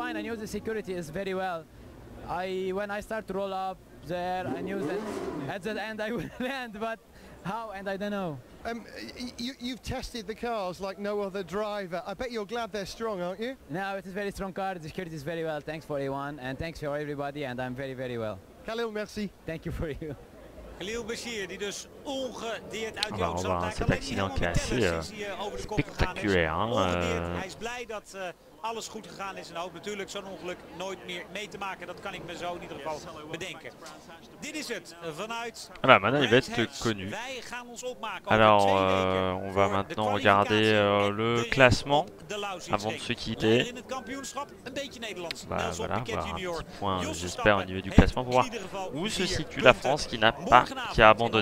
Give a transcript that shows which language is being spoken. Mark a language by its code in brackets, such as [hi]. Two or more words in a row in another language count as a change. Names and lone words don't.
[en] I knew the security is very well. When I start to roll up there, I knew that at the end I would land, but how, and I don't know. You've tested the cars like no other driver. I bet you're glad they're strong, aren't you? No, it is very strong car. The security is very well. Thanks for A1, and thanks for everybody, and I'm very, very well. [fr] Khalil, merci. [en] Thank you for you. [nl] Khalil Bashir, die dus ongedeerd uit [fr] On [nl] die [fr] va [nl] auto [fr] revoir cet accident qui est assez spectaculaire. [nl] Hij is blij dat alles goed gegaan is en hoopt natuurlijk zo'n ongeluk nooit meer mee te maken. Dat kan ik me zo in ieder geval bedenken. Dit is het vanuit. [fr] Voilà, maintenant il va être connu. Alors, on va maintenant regarder le classement avant de se quitter. Bah, voilà, voir un petit point, j'espère, au niveau du classement pour voir où se situe la France qui a abandonné.